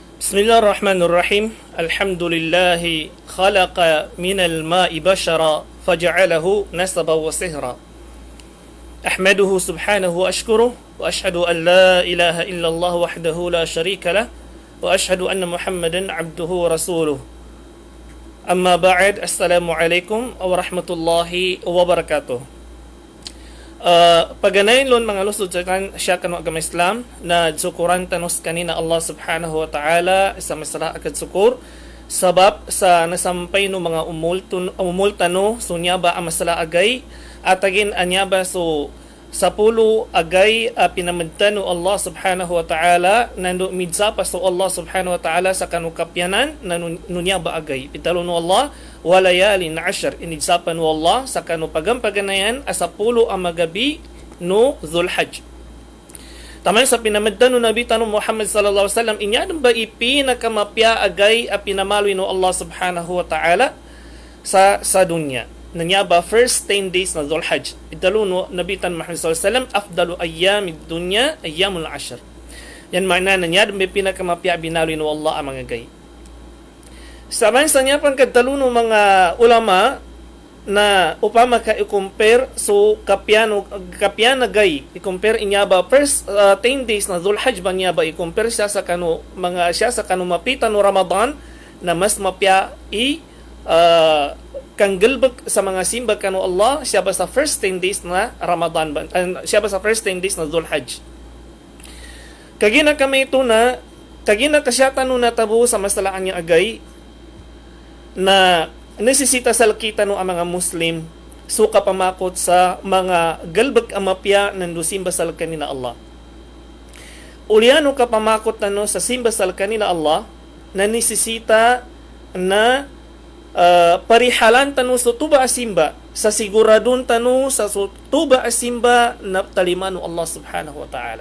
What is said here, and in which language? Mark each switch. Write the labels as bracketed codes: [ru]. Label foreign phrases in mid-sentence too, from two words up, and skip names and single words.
[ar] بسم الله الرحمن الرحيم الحمد لله خلق من الماء بشرا فجعله نسبا وصهرا أحمده سبحانه وأشكره وأشهد أن لا إله إلا الله وحده لا شريك له وأشهد أن محمدا عبده ورسوله أما بعد السلام عليكم ورحمة الله وبركاته. [mdh] Paganayin lon mga lusod siya kanu agama Islam na sukuran tanos kanina [ar] الله سبحانه وتعالى [mdh] sa masala akad sukur sabab sa nasampay no mga umultano sunya ba ang masala agay atagin anya ba so sa pulo agay pinamagtano [ar] الله سبحانه وتعالى [mdh] nando midsa pa so [ar] الله سبحانه وتعالى [mdh] sa kanukapyanan nanunya ba agay pitalo no Allah [ar] وليال عشر [mdh] inigsapan no Allah sa kanupagampaganayan asa pulo ang magabi no Zulhajj. Tamay sa pinamagtano Nabi tanong Muhammad [ar] صلى الله عليه وسلم [mdh] inyadong ba ipinakamapya agay a pinamaloy no Allah subhanahu wa ta'ala sa dunya nanya ba [en] first 10 days [mdh] na Zulhajj italo no Nabi tan Muhammad [ar] صلى الله عليه وسلم أفضل أيام الدنيا أيام العشر. [mdh] Yan makna nanya may pinakamapya binaloy no Allah ang mga gay. Saman sa niya pang kadalo no mga ulama na upama ka i-compare so kapyan na gay i-compare inya ba [en] first 10 days [mdh] na Zulhajj ba niya ba i-compare siya sa kanu mga siya sa kanu mapita no Ramadan na mas mapya kang gilbag sa mga simba kanu Allah siya ba sa [en] first 10 days [mdh] na Ramadan ba siya ba sa [en] first 10 days [mdh] na Zulhajj. Kagina kami ito na kagina kasyatan no natabo sa masalaan niya agay na nesesita salkita no ang mga Muslim suka pamakot sa mga galbag amapya ng simba sal kanina Allah. Uliano ka pamakot no sa simba sal kanina Allah na nesesita na parihalan tanu sa tuba asimba sa siguradon tanu sa tuba asimba na taliman no [ar] الله سبحانه وتعالى.